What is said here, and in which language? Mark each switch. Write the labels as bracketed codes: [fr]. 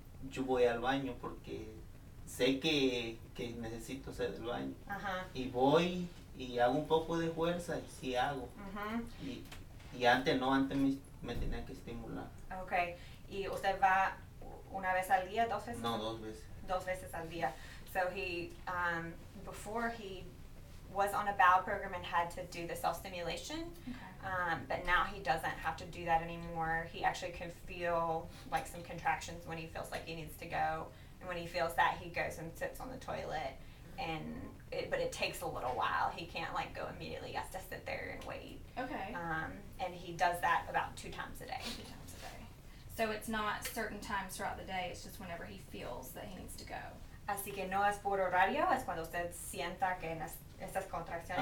[es] yo voy al baño porque sé que necesito hacer el baño. Y voy y hago un poco de fuerza y sí hago. Y antes no, antes me tenía que estimular. [en] Okay. [es] ¿Y usted va una vez al día, 2 veces? No, 2 veces. 2 veces al día. [en] So he, before he was on a bowel program and had to do the self-stimulation, but now he doesn't have to do that anymore. He actually can feel like some contractions when he feels like he needs to go. And when he feels that, he goes and sits on the toilet. But it takes a little while. He can't like go immediately. He has to sit there and wait. Okay. And he does that about 2 times a day. 2 times a day. So it's not certain times throughout the day, it's just whenever he feels that he needs to go. [es] Así que no es por horario, es cuando usted sienta que estas contracciones